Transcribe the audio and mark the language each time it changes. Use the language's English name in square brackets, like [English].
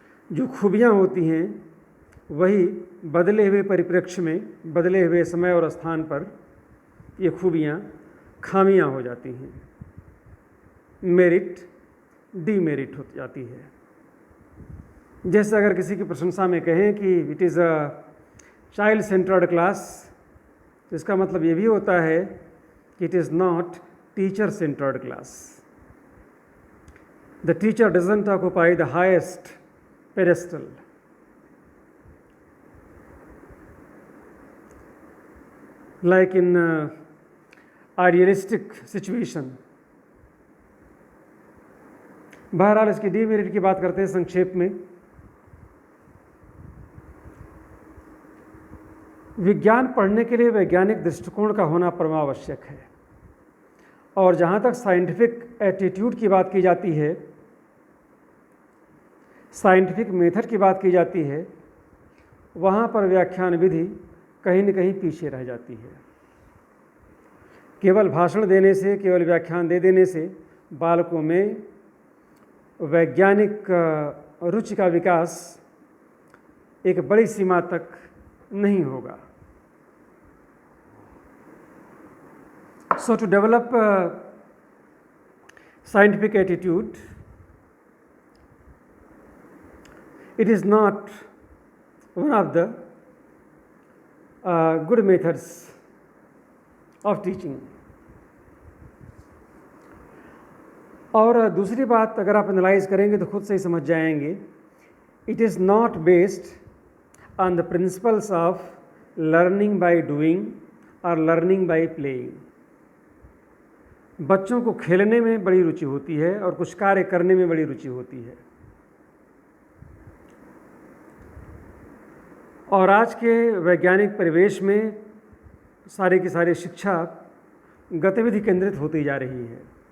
[Hindi] जो खूबियाँ होती हैं वही बदले हुए परिप्रेक्ष्य में, बदले हुए समय और स्थान पर ये खूबियाँ खामियाँ हो जाती हैं, मेरिट डीमेरिट हो जाती है। जैसे अगर किसी की प्रशंसा में कहें कि [English] it is a child centered class, [Hindi] तो इसका मतलब ये भी होता है कि [English] It is not teacher centered class. The teacher doesn't occupy the highest pedestal. Like in idealistic situation. [Hindi] बहरहाल इसकी डीमेरिट की बात करते हैं संक्षेप में। विज्ञान पढ़ने के लिए वैज्ञानिक दृष्टिकोण का होना परमावश्यक है। और जहाँ तक साइंटिफिक एटीट्यूड की बात की जाती है, साइंटिफिक मेथड की बात की जाती है, वहाँ पर व्याख्यान विधि कहीं न कहीं पीछे रह जाती है। केवल भाषण देने से, केवल व्याख्यान दे देने से बालकों में वैज्ञानिक रुचि का विकास एक बड़ी सीमा तक नहीं होगा। [English] So to develop scientific attitude, it is not one of the good methods of teaching. [Hindi] और दूसरी बात अगर आप एनालाइज करेंगे तो खुद से ही समझ जाएंगे, [English] it is not based on the principles of learning by doing or learning by playing. [Hindi] बच्चों को खेलने में बड़ी रुचि होती है और कुछ कार्य करने में बड़ी रुचि होती है। और आज के वैज्ञानिक परिवेश में सारी की सारी शिक्षा गतिविधि केंद्रित होती जा रही है।